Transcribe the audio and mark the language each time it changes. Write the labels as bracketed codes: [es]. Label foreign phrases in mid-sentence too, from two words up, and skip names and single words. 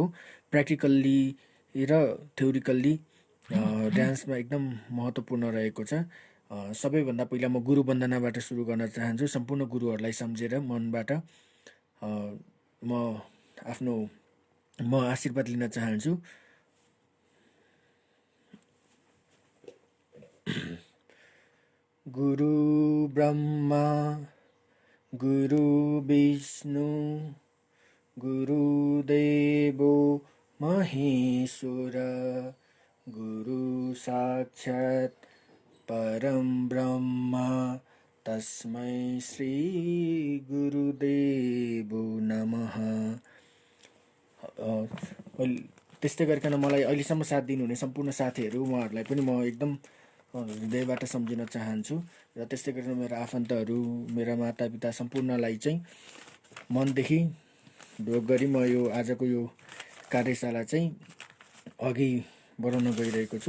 [ne] प्र्याक्टिकल्ली र थ्योरिकल्ली डान्समा एकदम महत्त्वपूर्ण रहेको छ। सबैभन्दा पहिला म गुरु वन्दनाबाट सुरु गर्न चाहन्छु। सम्पूर्ण गुरुहरूलाई सम्झेर मनबाट म आशीर्वाद लिन चाहन्छु। [sa] गुरु ब्रह्मा गुरु विष्णु गुरुदेवो महेश्वर गुरु साक्षात् परम ब्रह्म तस्मै श्री गुरुदेवो नमः। [ne] त्यस्तै गरिकन मलाई अहिलेसम्म साथ दिनुहुने सम्पूर्ण साथीहरू, उहाँहरूलाई पनि म एकदम हृदयबाट सम्झिन चाहन्छु। र त्यस्तै गरेर मेरो आफन्तहरू, मेरा मातापिता सम्पूर्णलाई चाहिँ मनदेखि ढोग गरी म यो आजको यो कार्यशाला चाहिँ अघि बढाउन गइरहेको छु।